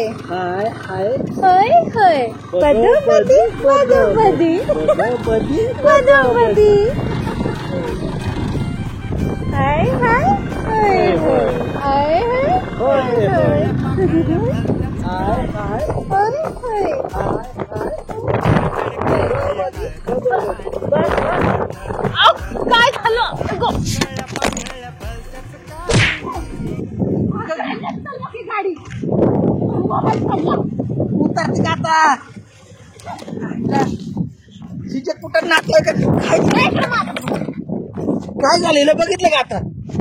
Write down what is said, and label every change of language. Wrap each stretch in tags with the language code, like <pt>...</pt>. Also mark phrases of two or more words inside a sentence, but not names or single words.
<ur>ہائے ہائے ہائے ہائے بدو بدی بدو بدی بدو بدی بدو بدی ہائے ہائے ہائے ہائے ہائے ہائے ہائے ہائے</ur> <mr>काय झालं गाडी उतरते का आता तिच्या कुठं नाचलं का काय झालेलं बघितलं का आता</mr>